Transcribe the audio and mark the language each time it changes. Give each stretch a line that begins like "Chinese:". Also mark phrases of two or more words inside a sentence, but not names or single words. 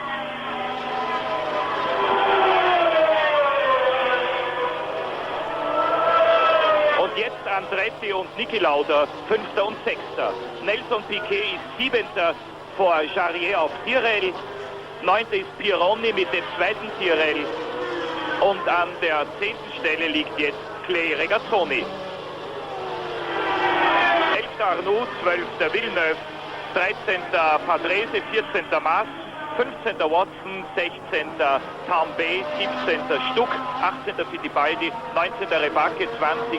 German: Und jetzt Andretti und Niki Lauda, Fünfter und Sechster. Nelson Piquet ist Siebenter vor Jarier auf Tyrrell. Neunter ist Pironi mit dem zweiten Tyrrell. Und an der 10. Stelle liegt jetzt Clay Regazzoni. 11. Arnoux, 12. Villeneuve, 13. Patrese, 14. Maas, 15. Watson, 16. Tambay, 17. Stuck, 18. Fittipaldi, 19. Rebacke, 20.